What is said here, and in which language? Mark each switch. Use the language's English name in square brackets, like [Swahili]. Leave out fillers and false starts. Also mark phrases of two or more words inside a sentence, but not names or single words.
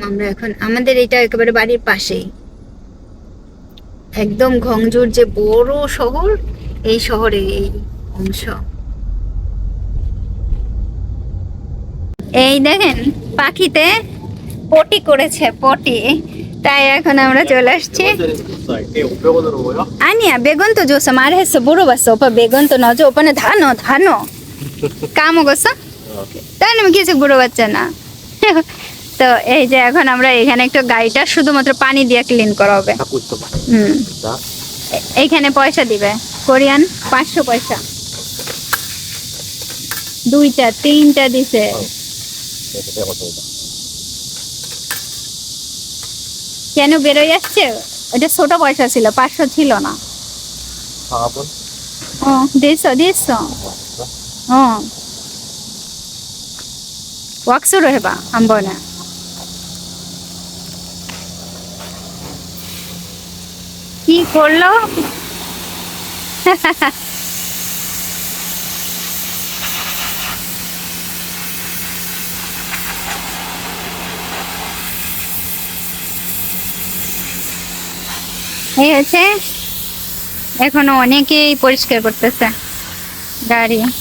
[Bangla] আমরা এখন আমাদের এটা একেবারে বাড়ির পাশেই, একদম ঘংজুর যে বড় শহর, এই শহরের এই অংশ। এই দেখেন পাখিতে পটি করেছে, পটি। তাই এখন আমরা চলে আসছি। 아니야, বেগুন তো [Korean] 줘서 말했어. 물어봤어. 오빠 বেগুন 또 넣어줘. 오빠는 다 넣어, 다 넣어. 까먹었어? [Bangla] তাহলে আমি কিছু 물어봤잖아. তো এই যে এখন আমরা এখানে একটু গাড়িটা শুধুমাত্র পানি দিয়ে ক্লিন করা হবে। এইখানে পয়সা দিবে কোরিয়ান 500 পয়সা। 2টা 3টা দিছে। কেন বেরোয় আসছে? ওটা ছোট পয়সা ছিল, 500 ছিল না। [Korean] 어, 됐어. 왁스로 해봐 한 번에. [Bangla] কি করলো? এই হচ্ছে, এখনো অনেকেই পরিষ্কার করতেছে গাড়ি।